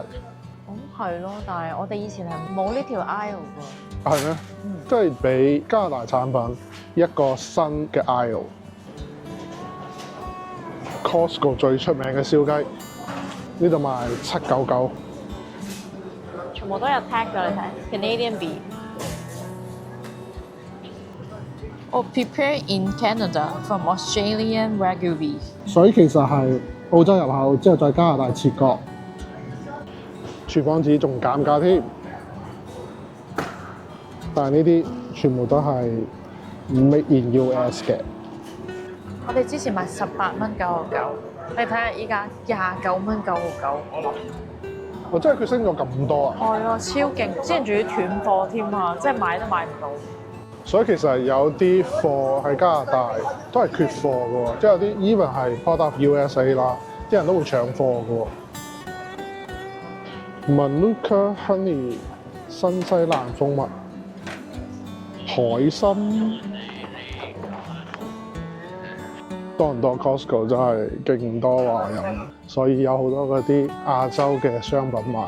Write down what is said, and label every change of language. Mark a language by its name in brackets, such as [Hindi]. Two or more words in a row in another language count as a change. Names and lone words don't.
[Cantonese] 咁係咯，但係我哋以前係冇呢條 aisle 㗎。係咩？即係俾加拿大產品一個新嘅 aisle。Costco 最出名嘅燒雞，呢度賣799。全部都有 tag 㗎，你睇 [English] Canadian beef。 prepare in Canada from Australian Wagyu beef。 [Cantonese] 所以其實係澳洲入口，之後再加拿大切割。廚房紙仲減價添，但係呢啲全部都係 [English] made in US [Cantonese] 嘅。我哋之前賣18.99蚊，你睇下依家29.99蚊，我諗。哦，即係佢升咗咁多啊！係啊，超勁！之前仲要斷貨添啊，即係買都買唔到。所以其實有啲貨喺加拿大都係缺貨嘅喎，即係有啲 even 係 [English] product of USA [Cantonese] 啦，啲人都會搶貨嘅喎。 [English] Manuka Honey [Cantonese] 新西蘭蜂蜜海參，多倫多 Costco 真係勁多華人，所以有好多嗰啲亞洲嘅商品賣。